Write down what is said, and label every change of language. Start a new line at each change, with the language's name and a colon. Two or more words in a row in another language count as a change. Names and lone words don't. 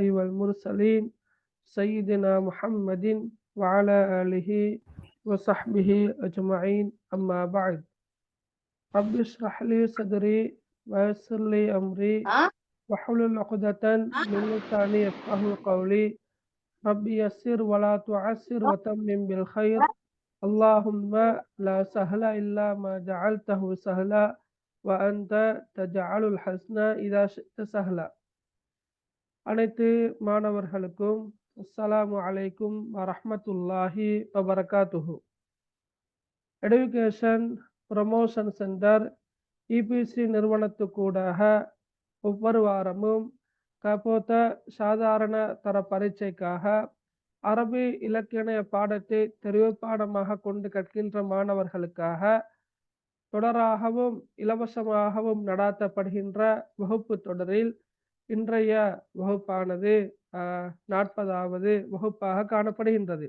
Arabic: والمرسلين سيدنا محمد وعلى آله وصحبه أجمعين أما بعد رب اشرح لي صدري ويسر لي أمري واحلل عقدة من لساني يفقهوا قولي رب يسر ولا تعسر وتمم بالخير اللهم لا سهل إلا ما جعلته سهلا وأنت تجعل الحسن إذا شئت سهلا.
Tamil: அனைத்து மாணவர்களுக்கும்
Arabic: السلام عليكم ورحمة الله وبركاته.
Tamil: எடுகேஷன் ப்ரமோஷன் சென்டர் இபிசி நிறுவனத்துக்கூடாக ஒவ்வொரு வாரமும் கபோத்த சாதாரண தர பரீட்சைக்காக அரபி இலக்கிய பாடத்தை தெரிவு பாடமாக கொண்டு கற்கின்ற மாணவர்களுக்காக தொடராகவும் இலவசமாகவும் நடாத்தப்படுகின்ற வகுப்பு தொடரில் இன்றைய வகுப்பானது 40வது வகுப்பாக காணப்படுகின்றது.